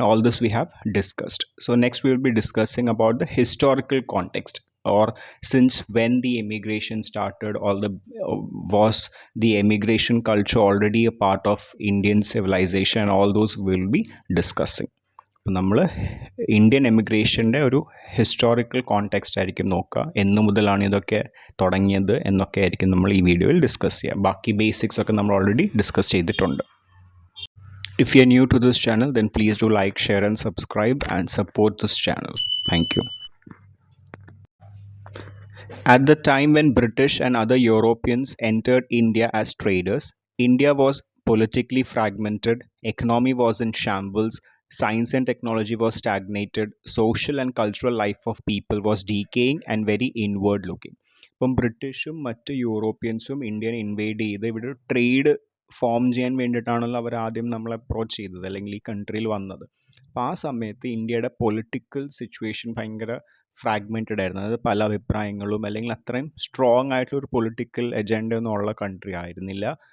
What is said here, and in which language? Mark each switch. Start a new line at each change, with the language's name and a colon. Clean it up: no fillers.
English: All this we have discussed. So next we will be discussing about the historical context, or since when the immigration started, all the was the immigration culture already a part of Indian civilization, all those we'll be discussing.
Malayalam: അപ്പം നമ്മൾ Indian എമിഗ്രേഷൻ്റെ ഒരു historical context ആയിരിക്കും നോക്കുക, എന്ന് മുതലാണ് ഇതൊക്കെ തുടങ്ങിയത് എന്നൊക്കെ ആയിരിക്കും നമ്മൾ ഈ വീഡിയോയിൽ ഡിസ്കസ് ചെയ്യുക. ബാക്കി ബേസിക്സ് ഒക്കെ നമ്മൾ ഓൾറെഡി ഡിസ്കസ് ചെയ്തിട്ടുണ്ട്.
English: If you are new to this channel, then please do like, share and subscribe and support this channel. Thank you. At the time when British and other Europeans entered India as traders, India was politically fragmented, economy was in shambles, science and technology was stagnated, social and cultural life of people was decaying and very inward looking.
Malayalam: ഇപ്പം ബ്രിട്ടീഷും മറ്റ് യൂറോപ്യൻസും Indian inward ചെയ്ത് ഇവിടെ trade form ചെയ്യാൻ വേണ്ടിയിട്ടാണല്ലോ അവർ ആദ്യം നമ്മളെ approach ചെയ്തത്, അല്ലെങ്കിൽ ഈ കൺട്രിയിൽ വന്നത്. അപ്പോൾ ആ സമയത്ത് ഇന്ത്യയുടെ പൊളിറ്റിക്കൽ സിറ്റുവേഷൻ ഭയങ്കര ഫ്രാഗ്മെൻറ്റഡ് ആയിരുന്നു. അതായത് പല അഭിപ്രായങ്ങളും, അല്ലെങ്കിൽ അത്രയും സ്ട്രോങ് ആയിട്ടുള്ള ഒരു പൊളിറ്റിക്കൽ എജൻഡ ഒന്നും ഉള്ള കൺട്രി ആയിരുന്നില്ല.